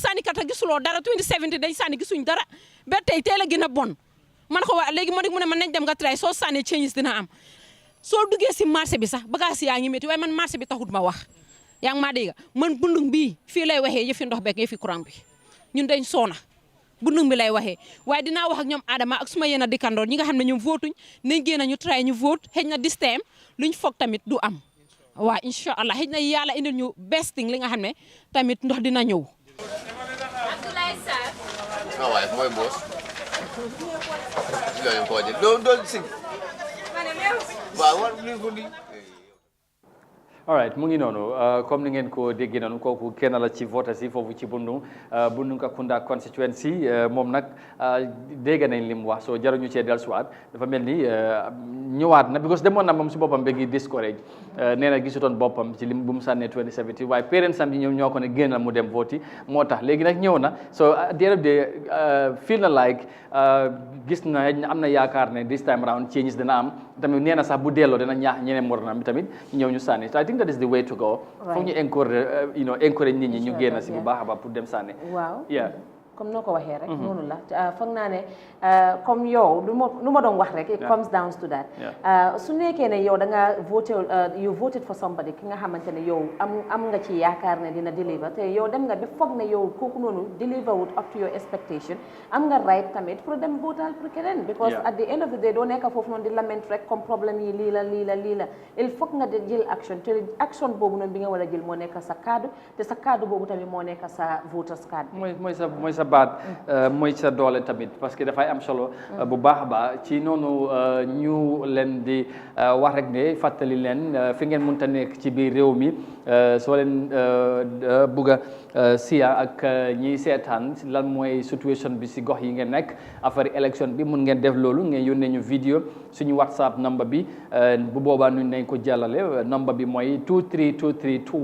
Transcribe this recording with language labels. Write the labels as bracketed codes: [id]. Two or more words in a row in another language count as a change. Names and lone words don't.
[wo] sànni kata gisuloo dara 2017 dañ sànni gisuñ dara ba tey teel a gën a bon man ko waa léegi moo mu ne man nañ dem nga try soo sànni changes dina am soo duggee si marché bi sax bagage yaa ngi métti waaye man marché bi taxut ma wax yaa ngi maa dégg man bundung bii fii lay waxee yëfi ndox beeg yëfi courant bi ñun dañ soona bundung bi lay waxee waaye dinaa wax ak ñoom Adama ak suma yéen a dikkandoor ñi nga xam ne ñoom votuñ nañ génn ñu try ñu vote xëy na [en] this time [wo] luñ foog tamit du am waaw [ar] incha allah [wo] xëy na yàlla indil ñu [en] best thing [wo] li nga xam ne tamit ndox dina ñëw. Abdoulaye Sarr. ah waaye mooy boos. loolu ko wàññi doon si. waaw war nañu ko nii. [en] all right [wo] mu ngi noonu comme ni ngeen ko déggee noonu kooku kenn la ci vote si foofu ci Bundung Kakunda constituency moom nag dégg nañ li mu wax soo jaruñu cee dellusiwaat dafa mel ni ñëwaat na because demoon na moom si boppam ba ngi discourage nee na gisutoon boppam ci lim bu mu sànnee 2017 waaye parents am yi ñoom ñoo ko ne génnal mu dem vote moo tax léegi nag ñëw na so [en] at the end of the day [wo] feel na like gis na am na yaakaar ne [en] this time round [wo] changes dina am tamit nee na sax bu delloo dina ñaax ñeneen moronam tamit ñëw ñu sànni [en] so I think that is the way to go. [wo] foog ñu encourage nit ñi ñu génn si bu baax a baax pour dem sànni. waaw [en] yeah. [wo] comme noo ko waxee rek noonu la foog naa ne comme yow lu ma doon wax rek [en] it comes down to that [wo] su nekkee ne yow da nga [en] you voted for somebody [wo] ki nga xamante ne yow am nga ci yaakaar ne dina deliver te yow dem nga ba foog ne yow kooku noonu deliver wut [en] up to your expectation [wo] am nga right tamit pour dem votal pour keneen [en] because at the end of the day [wo] doo nekk foofu noonu di lament rek [fr] comme problème [wo] yi lii la [fr] il faut [wo] nga jël action te action boobu noonu bi nga war a jël moo nekk sa kaddu te sa kaddu boobu tamit moo nekk sa [en] voters card [wo] mooy sa baat mooy sa doole tamit [fr] parce que [wo] dafay am solo bu baax a baax ci noonu ñu leen di wax rek ne fàttali leen fi ngeen mënta nekk ci biir réew mi soo leen bugg a siya ak ñiy seetaan lan mooy situation bi si gox yi ngeen nekk [fr] affaire élection [wo] bi mun ngeen def loolu ngeen yónnee ñu vidéo suñu WhatsApp number bi bu boobaa ñu nañ ko jàllale number bi mooy 2323